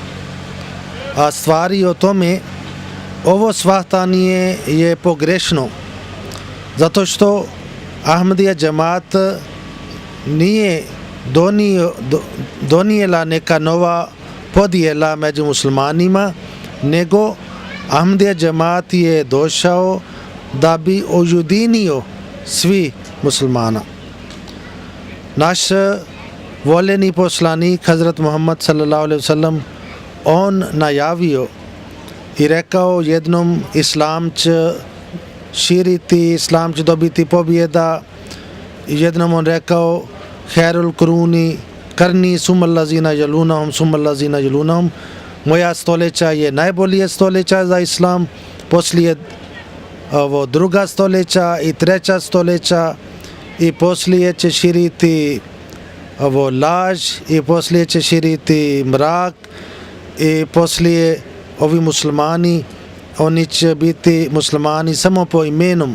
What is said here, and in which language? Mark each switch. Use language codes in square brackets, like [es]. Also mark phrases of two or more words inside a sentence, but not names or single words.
[bs] A stvari o tome, ovo shvatanje je pogrešno, zato što Ahmadija džemat nije donijela neka nova podjela među muslimanima, nego Ahmadija džemat je došao da bi ujedinio svi muslimana. Naš voljeni poslanik Hazrat Muhammad [ar] صلى الله عليه وسلم, [bs] on najavio i rekao jednom islam će širiti, islam će dobiti pobjeda. Jednom on rekao [ar] خير القرون قرني ثم الذين يلونهم ثم الذين يلونهم, [bs] moja stoljeća je najbolje stoljeća za islam, poslije druga stoljeća i treća stoljeća, i poslije će širiti laž, i poslije će širiti mrak, i poslije ovi muslimani, oni će biti muslimani samo po imenom.